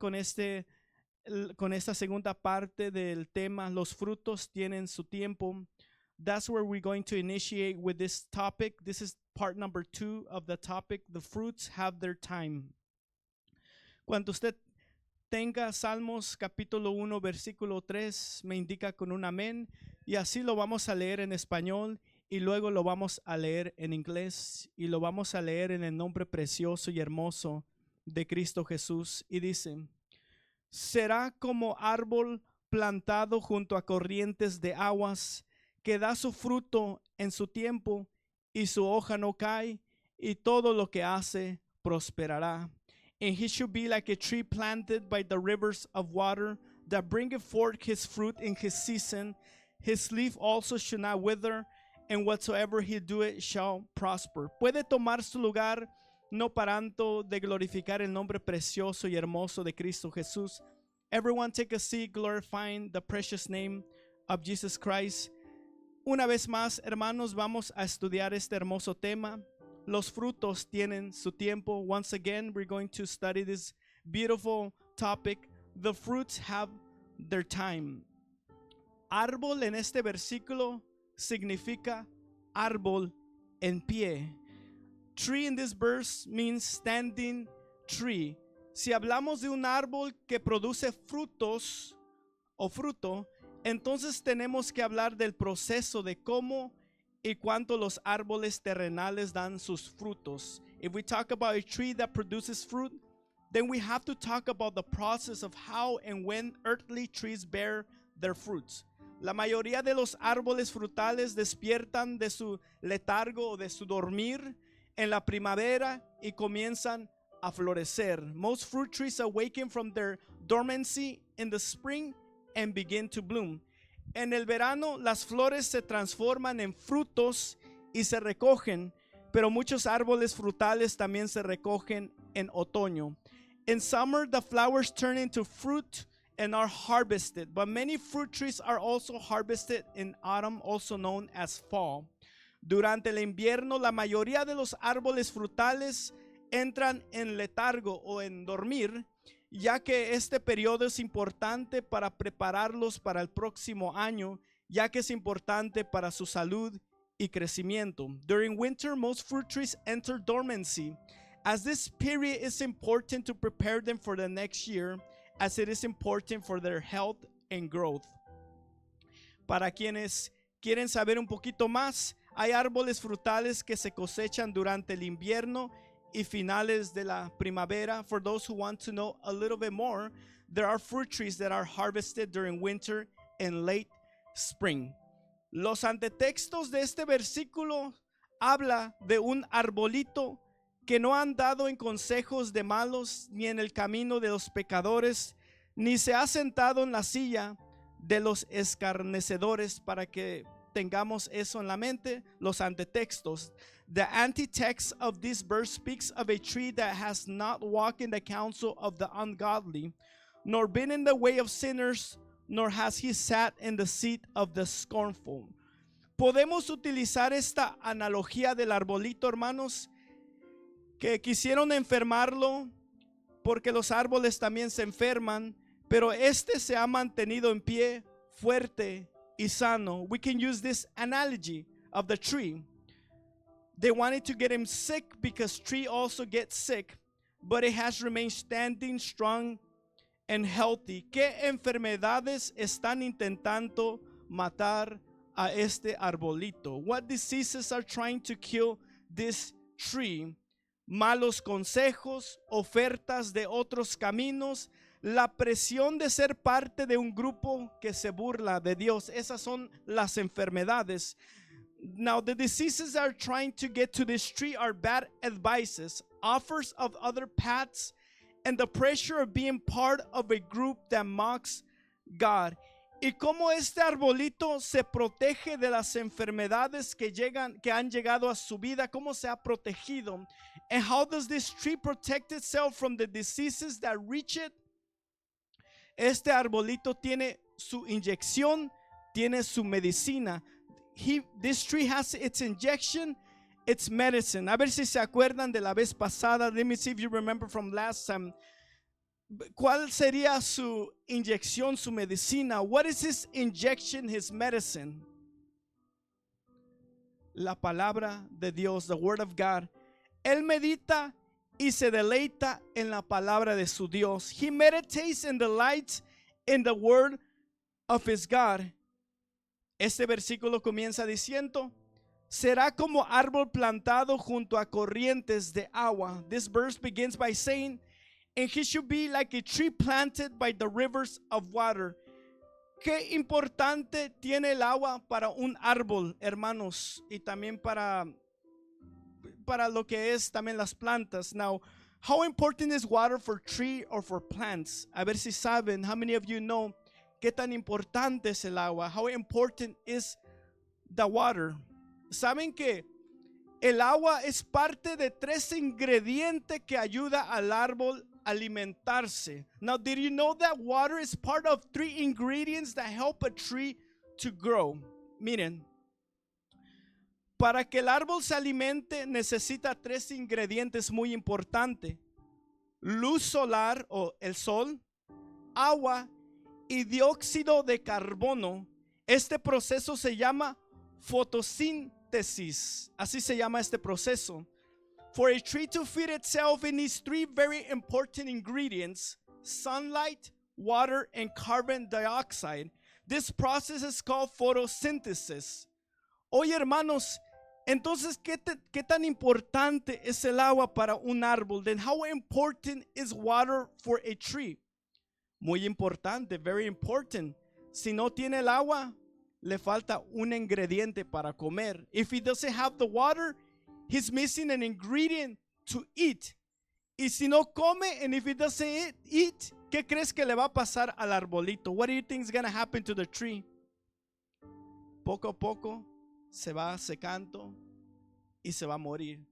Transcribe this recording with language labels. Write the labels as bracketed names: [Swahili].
[Spanish] con esta segunda parte del tema, los frutos tienen su tiempo. [English] That's where we're going to initiate with this topic. This is part number 2 of the topic. The fruits have their time. [Spanish] Cuando usted tenga Salmos capítulo 1, versículo 3, me indica con un amén. Y así lo vamos a leer en español y luego lo vamos a leer en inglés y lo vamos a leer en el nombre precioso y hermoso de Cristo Jesús. Y dice: será como árbol plantado junto a corrientes de aguas, que da su fruto en su tiempo y su hoja no cae, y todo lo que hace prosperará. [English] And he should be like a tree planted by the rivers of water, that bringeth forth his fruit in his season. His leaf also should not wither, and whatsoever he doeth shall prosper. [Spanish] Puede tomar su lugar, no parando de glorificar el nombre precioso y hermoso de Cristo Jesús. [English] Everyone take a seat, glorifying the precious name of Jesus Christ. [Spanish] Una vez más, hermanos, vamos a estudiar este hermoso tema. Los frutos tienen su tiempo. [English] Once again, we're going to study this beautiful topic. The fruits have their time. [Spanish] Árbol en este versículo significa árbol en pie. [English] Tree in this verse means standing tree. [Spanish] Si hablamos de un árbol que produce frutos o fruto, entonces tenemos que hablar del proceso de cómo y cuánto los árboles terrenales dan sus frutos. [English] If we talk about a tree that produces fruit, then we have to talk about the process of how and when earthly trees bear their fruits. [Spanish] La mayoría de los árboles frutales despiertan de su letargo o de su dormir en la primavera y comienzan a florecer. [English] Most fruit trees awaken from their dormancy in the spring and begin to bloom. [Spanish] En el verano las flores se transforman en frutos y se recogen, pero muchos árboles frutales también se recogen en otoño. [English] In summer the flowers turn into fruit and are harvested, but many fruit trees are also harvested in autumn, also known as fall. [Spanish] Durante el invierno, la mayoría de los árboles frutales entran en letargo o en dormir, ya que este periodo es importante para prepararlos para el próximo año, ya que es importante para su salud y crecimiento. [English] During winter, most fruit trees enter dormancy, as this period is important to prepare them for the next year, as it is important for their health and growth. [Spanish] Para quienes quieren saber un poquito más, hay árboles frutales que se cosechan durante el invierno y finales de la primavera. [English] For those who want to know a little bit more, there are fruit trees that are harvested during winter and late spring. [Spanish] Los antetextos de este versículo habla de un arbolito que no ha andado en consejos de malos, ni en el camino de los pecadores, ni se ha sentado en la silla de los escarnecedores. Para que tengamos eso en la mente, los antetextos. [English] The antitext of this verse speaks of a tree that has not walked in the counsel of the ungodly, nor been in the way of sinners, nor has he sat in the seat of the scornful. [Spanish] Podemos utilizar esta analogía del arbolito, hermanos, que quisieron enfermarlo porque los árboles también se enferman, pero este se ha mantenido en pie, fuerte y sano. [English] We can use this analogy of the tree. They wanted to get him sick because tree also gets sick, but it has remained standing strong and healthy. [Spanish] ¿Qué enfermedades están intentando matar a este arbolito? [English] What diseases are trying to kill this tree? [Spanish] Malos consejos, ofertas de otros caminos, la presión de ser parte de un grupo que se burla de Dios. Esas son las enfermedades. [English] Now, the diseases that are trying to get to this tree are bad advices, offers of other paths, and the pressure of being part of a group that mocks God. [Spanish] Y cómo este arbolito se protege de las enfermedades que han llegado a su vida, cómo se ha protegido. [English] And how does this tree protect itself from the diseases that reach it? [Spanish] Este arbolito tiene su inyección, tiene su medicina. [English] This tree has its injection, its medicine. [Spanish] A ver si se acuerdan de la vez pasada. [English] Let me see if you remember from last time. [Spanish] ¿Cuál sería su inyección, su medicina? [English] What is his injection, his medicine? [Spanish] La palabra de Dios, [English] the word of God. [Spanish] Él medita y se deleita en la palabra de su Dios. [English] He meditates and delights in the word of his God. [Spanish] Este versículo comienza diciendo, será como árbol plantado junto a corrientes de agua. [English] This verse begins by saying, and he should be like a tree planted by the rivers of water. [Spanish] Qué importante tiene el agua para un árbol, hermanos, y también para lo que es también las plantas. [English] Now, how important is water for tree or for plants? [Spanish] A ver si saben, [English] how many of you know [Spanish] qué tan importante es el agua? [English] How important is the water? [Spanish] ¿Saben que el agua es parte de 3 ingredientes que ayuda al árbol a alimentarse? [English] Now, did you know that water is part of 3 ingredients that help a tree to grow? [Spanish] Miren, para que el árbol se alimente necesita 3 ingredientes muy importantes: luz solar o el sol, agua y dióxido de carbono. Este proceso se llama fotosíntesis. Así se llama este proceso. [English] For a tree to feed itself, it needs 3 very important ingredients: sunlight, water, and carbon dioxide. This process is called photosynthesis. [Spanish] Oye, hermanos, entonces, ¿qué tan importante es el agua para un árbol? [English] Then how important is water for a tree? [Spanish] Muy importante, [English] very important. [Spanish] Si no tiene el agua, le falta un ingrediente para comer. [English] If he doesn't have the water, he's missing an ingredient to eat. [Spanish] Y si no come, [English] and if he doesn't eat, [Spanish] ¿qué crees que le va a pasar al arbolito? [English] What do you think is going to happen to the tree? [Spanish] Poco a poco se va secando y se va a morir.